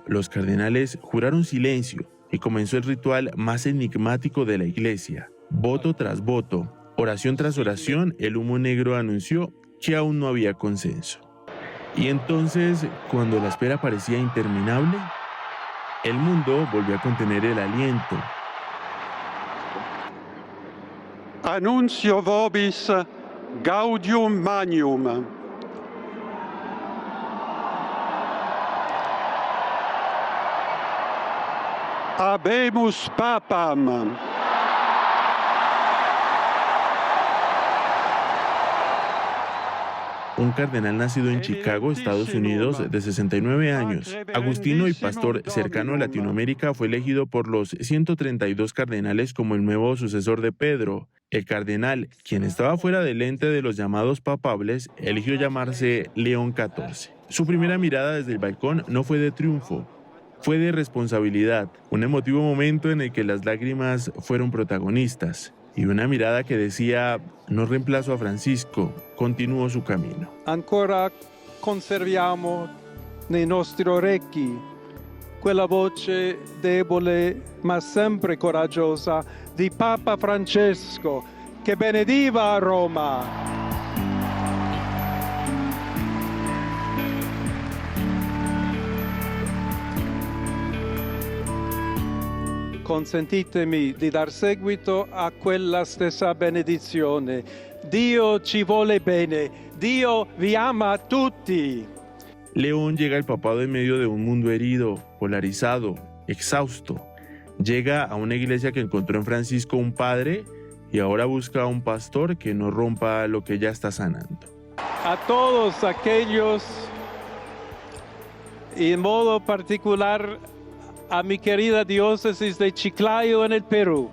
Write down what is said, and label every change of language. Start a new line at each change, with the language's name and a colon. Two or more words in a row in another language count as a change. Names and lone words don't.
Spanish: Los cardenales juraron silencio y comenzó el ritual más enigmático de la Iglesia. Voto tras voto, oración tras oración, el humo negro anunció que aún no había consenso. Y entonces, cuando la espera parecía interminable, el mundo volvió a contener el aliento.
Latin: Annuncio vobis gaudium magnum. Habemus papam.
Spanish: Un cardenal nacido en Chicago, Estados Unidos, de 69 años, agustino y pastor cercano a Latinoamérica, fue elegido por los 132 cardenales como el nuevo sucesor de Pedro. El cardenal, quien estaba fuera del ente de los llamados papables, eligió llamarse León XIV. Su primera mirada desde el balcón no fue de triunfo, fue de responsabilidad, un emotivo momento en el que las lágrimas fueron protagonistas. y una mirada que decía: no reemplazo a Francisco, continúo su camino.
Italian: Ancora conserviamo nei nostri orecchi quella voce debole ma sempre coraggiosa di Papa Francesco che benediva a Roma. Consentitemi di dar seguito a quella stessa benedizione. Dio ci vuole bene, Dio vi ama a tutti.
Spanish: León llega al papado en medio de un mundo herido, polarizado, exhausto. Llega a una iglesia que encontró en Francisco un padre y ahora busca a un pastor que no rompa lo que ya está sanando. A todos aquellos, y en modo particular a mi querida diócesis de Chiclayo en el Perú.